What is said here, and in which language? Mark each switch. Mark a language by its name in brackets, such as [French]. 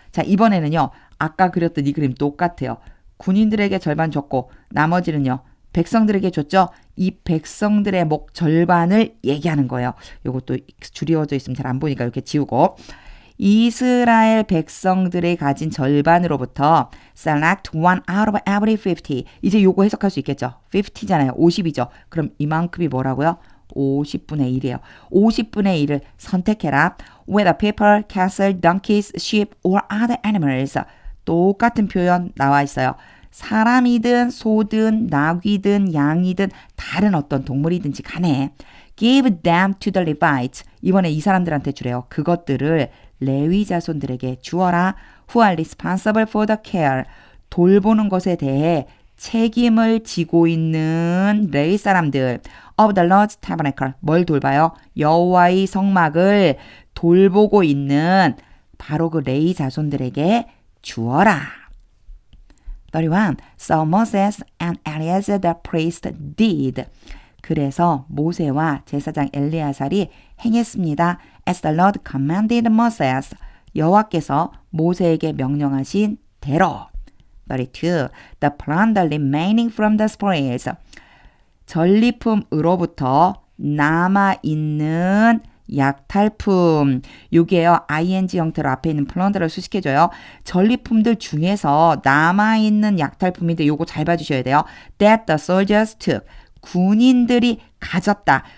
[Korean] 자, 이번에는요, 아까 그렸던 이 그림 똑같아요. 군인들에게 절반 줬고 나머지는요, 백성들에게 줬죠. 이 백성들의 목 절반을 얘기하는 거예요. 이것도 줄이어져 있으면 잘 안 보니까 이렇게 지우고. 이스라엘 백성들이 가진 절반으로부터 [English] select one out of every 50. [Korean] 이제 요거 해석할 수 있겠죠. 50잖아요. 50이죠. 그럼 이만큼이 뭐라고요? 50분의 1이에요. 50분의 1을 선택해라. [English] Whether people, cattle, donkeys, sheep, or other animals. [Korean] 똑같은 표현 나와 있어요. 사람이든 소든 나귀든 양이든 다른 어떤 동물이든지 간에 [English] give them to the Levites. [Korean] 이번에 이 사람들한테 주래요. 그것들을 레위 자손들에게 주어라. [English] Who are responsible for the care. [Korean] 돌보는 것에 대해 책임을 지고 있는 레위 사람들. [English] Of the Lord's tabernacle. [Korean] 뭘 돌봐요? 여호와의 성막을 돌보고 있는 바로 그 레위 자손들에게 주어라. 31. [English] So Moses and Eleazar the priest did. [Korean] 그래서 모세와 제사장 엘리야살이 행했습니다. [English] As the Lord commanded Moses. [Korean] 여호와께서 모세에게 명령하신 대로. 32. [English] The plunder remaining from the spoils. [Korean] 전리품으로부터 남아있는 약탈품. 요게요. ing 형태로 앞에 있는 plunder를 수식해줘요. 전리품들 중에서 남아있는 약탈품인데 요거 잘 봐주셔야 돼요. [English] That the soldiers took. [Korean] 군인들이 가졌다.